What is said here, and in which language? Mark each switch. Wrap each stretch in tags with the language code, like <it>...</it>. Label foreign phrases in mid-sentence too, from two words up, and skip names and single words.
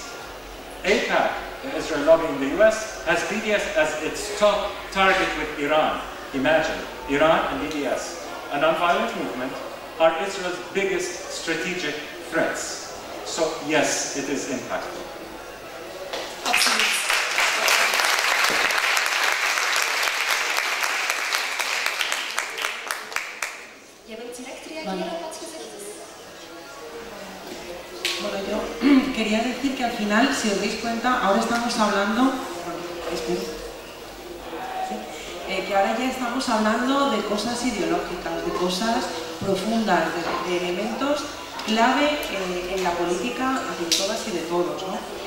<en>AIPAC, the Israel lobby in the US, has BDS as its top target with Iran. Imagine, Iran and BDS, a non-violent movement, are Israel's biggest strategic threats. So yes, it is impactful.</en> <nl>Absoluut. Je wilt direct reageren op wat gezegd is?</nl> <es>Bueno, yo quería decir que al final, si os dais cuenta, ahora estamos hablando, que ahora ya estamos hablando de cosas ideológicas, de cosas profundas, de elementos clave en la política de todas y de todos, ¿no?</es>